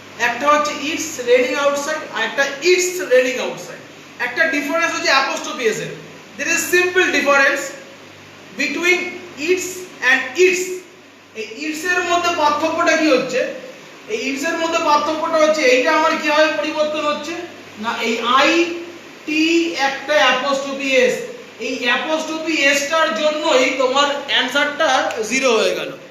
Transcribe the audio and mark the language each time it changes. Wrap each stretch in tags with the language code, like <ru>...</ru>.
<bn>একটা হচ্ছে</bn> <en>it's raining outside,</en> <bn>আর একটা</bn> <en>It's raining outside.</en> <bn>একটা ডিফারেন্স হচ্ছে অ্যাপোস্ট্রফি এস এর।</bn> <en>there is simple difference between its and its।</en> <bn>এই ইটস এর মধ্যে পার্থক্যটা কি হচ্ছে? এই ইটস এর মধ্যে পার্থক্যটা হচ্ছে, এইটা আমার কিভাবে পরিবর্তন হচ্ছে না, এই আই টি একটা অ্যাপোস্ট্রফি এস, এই অ্যাপোস্ট্রফি এসটার জন্যই তোমার অ্যানসারটা 0 হয়ে গেল।</bn>